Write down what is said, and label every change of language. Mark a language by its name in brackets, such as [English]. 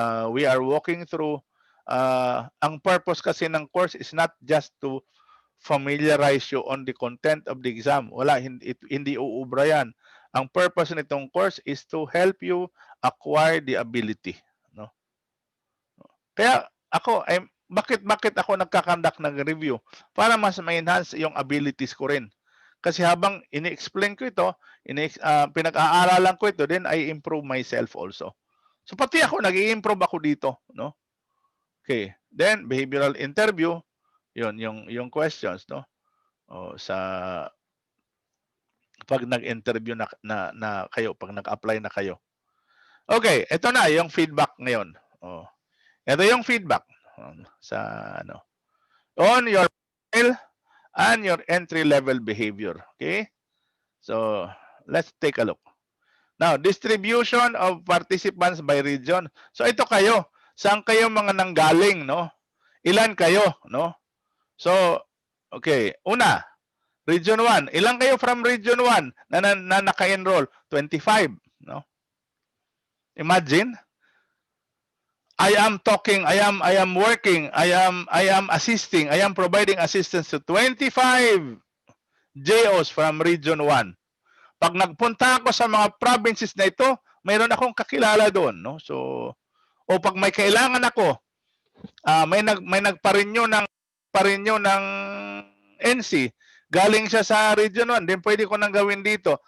[English] We are walking through [Filipino] ang purpose kasi ng course [English] is not just to familiarize you on the content of the exam. [Filipino] Wala, hindi uubra yan. Ang purpose nitong course is to help you acquire the ability, no? Kaya bakit ako nagkakandak ng review? Para mas ma-enhance yung abilities ko rin. Kasi habang ini-explain ko ito, pinag-aaralan ko ito, [English] then I improve myself also. [Filipino] So pati ako, nag-i-improve ako dito, no? Okay. [English] Then behavioral interview, yung questions, no? [Filipino] Sa pag nag-interview na kayo, pag nag-apply na kayo. Okay, ito na yung feedback ngayon. Ito yung feedback sa ano. [English] On your profile and your entry-level behavior. Okay? So, let's take a look. Now, distribution of participants by region. [Filipino] So, ito kayo. Saan kayo mga nanggaling, no? Ilan kayo, no? So, okay. Una, Region 1. Ilan kayo from Region 1 na naka-enroll? 25, no? Imagine. [English] I am talking, I am working, I am assisting, I am providing assistance to 25 JOs from Region 1. [Filipino] Pag nagpunta ako sa mga provinces na ito, mayroon akong kakilala doon, no? So, o pag may kailangan ako, may nagpa-renew ng NC, galing siya sa Region 1, then pwede ko nang gawin dito.